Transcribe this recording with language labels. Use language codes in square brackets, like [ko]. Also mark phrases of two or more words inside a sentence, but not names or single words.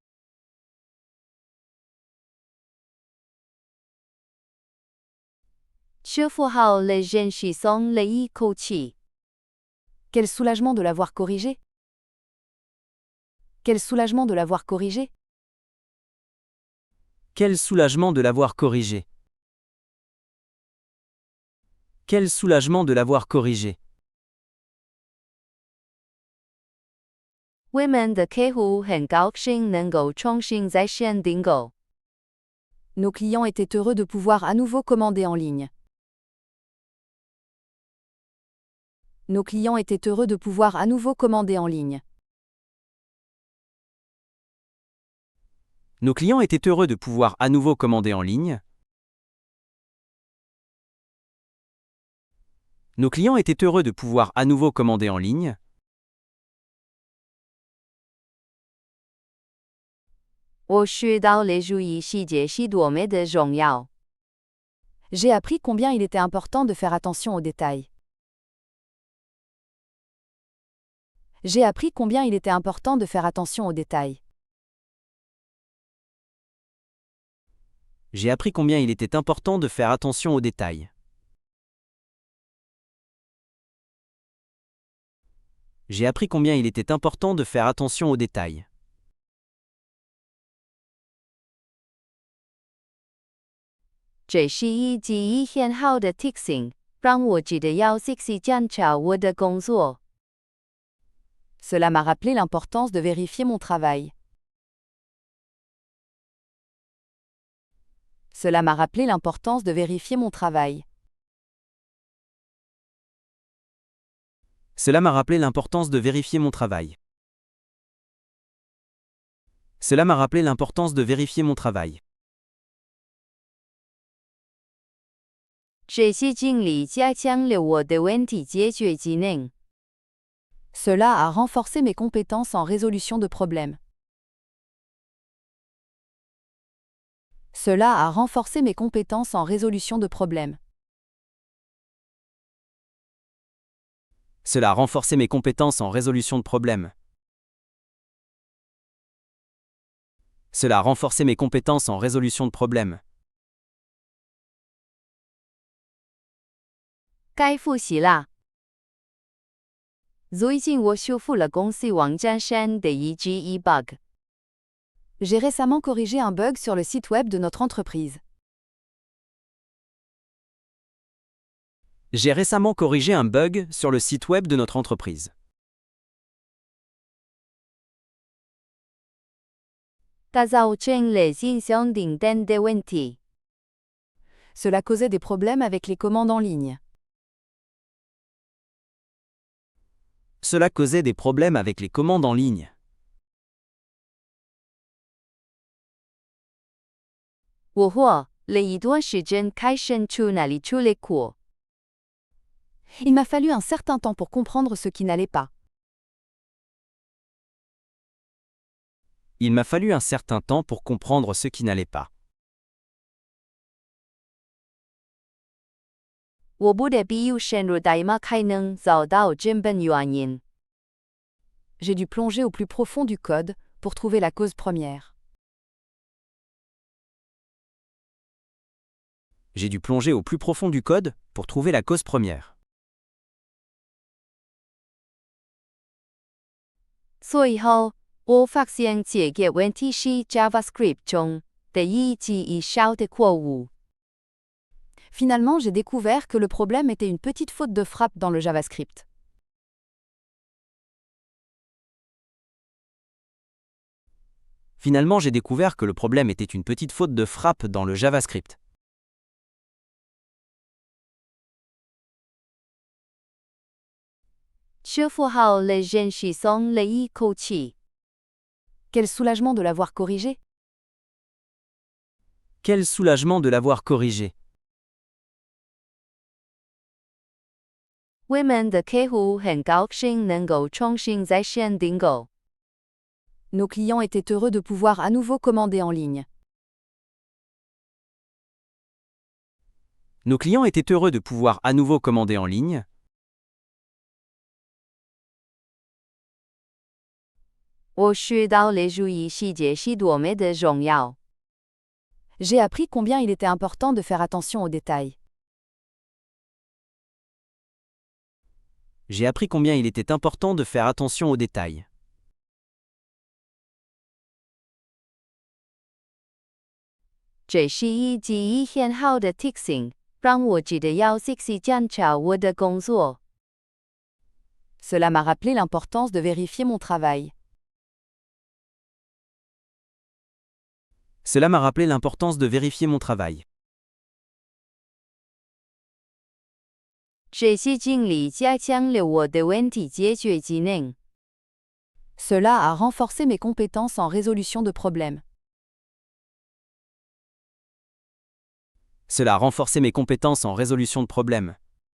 [fr] Quel soulagement de l'avoir corrigé! Quel soulagement de l'avoir corrigé! Quel soulagement de l'avoir corrigé! Quel soulagement de l'avoir corrigé! [zh] 我们的客户很高兴能够重新在线订购。 [fr] Nos clients étaient heureux de pouvoir à nouveau commander en ligne. Nos clients étaient heureux de pouvoir à nouveau commander en ligne. Nos clients étaient heureux de pouvoir à nouveau commander en ligne. Nos clients étaient heureux de pouvoir à nouveau commander en ligne. [zh] 我学到了注意细节是多么的重要。 [fr] J'ai appris combien il était important de faire attention aux détails. J'ai appris combien il était important de faire attention aux détails. J'ai appris combien il était important de faire attention aux détails. J'ai appris combien il était important de faire attention aux détails. [zh] 这是一记很好的提醒，让我记得要仔细检查我的工作。 [fr] Cela m'a rappelé l'importance de vérifier mon travail. Cela m'a rappelé l'importance de vérifier mon travail. Cela m'a rappelé l'importance de vérifier mon travail. Cela m'a rappelé l'importance de vérifier mon travail. [zh] 这些经历加强了我的问题解决技能。 [fr] Cela a renforcé mes compétences en résolution de problèmes. Cela a renforcé mes compétences en résolution de problèmes. Cela a renforcé mes compétences en résolution de problèmes. Cela a renforcé mes compétences en résolution de problèmes. [zh] 该复习啦。最近我修复了公司网站上的一个 bug。 [fr] J'ai récemment corrigé un bug sur le site web de notre entreprise. J'ai récemment corrigé un bug sur le site web de notre entreprise. [zh] 它造成了信箱订单的问题。 [fr] Cela causait des problèmes avec les commandes en ligne. Cela causait des problèmes avec les commandes en ligne. [zh] 我花了一段时间开审出哪里出了错。 [fr] Il m'a fallu un certain temps pour comprendre ce qui n'allait pas. Il m'a fallu un certain temps pour comprendre ce qui n'allait pas. [zh] 我不得不深入代码才能找到根本原因。 [fr] J'ai dû plonger au plus profond du code pour trouver la cause première. J'ai dû plonger au plus profond du code pour trouver la cause première. [zh] 最后，我发现这个问题是 JavaScript 中的一个小的错误。 [fr] Finalement, j'ai découvert que le problème était une petite faute de frappe dans le JavaScript. Finalement, j'ai découvert que le problème était une petite faute de frappe dans le JavaScript. [zh] 修复好了，真是松了一口气。 [fr] Quel soulagement de l'avoir corrigé! Quel soulagement de l'avoir corrigé. [zh] 我们的客户很高兴能够重新在线订购。 [fr] Nos clients étaient heureux de pouvoir à nouveau commander en ligne. Nos clients étaient heureux de pouvoir à nouveau commander en ligne. [zh] 我学到了注意细节是多么的重要。 [fr] J'ai appris combien il était important de faire attention aux détails. J'ai appris combien il était important de faire attention aux détails. [zh] 这是一个很好的提醒，让我记得要仔细检查我的工作。 [fr] Cela m'a rappelé l'importance de vérifier mon travail. Cela m'a rappelé l'importance de vérifier mon travail. [zh] 这些经历加强了我的问题解决技能。 [fr] Cela a renforcé mes compétences en résolution de problèmes. Cela a renforcé mes compétences en résolution de problèmes.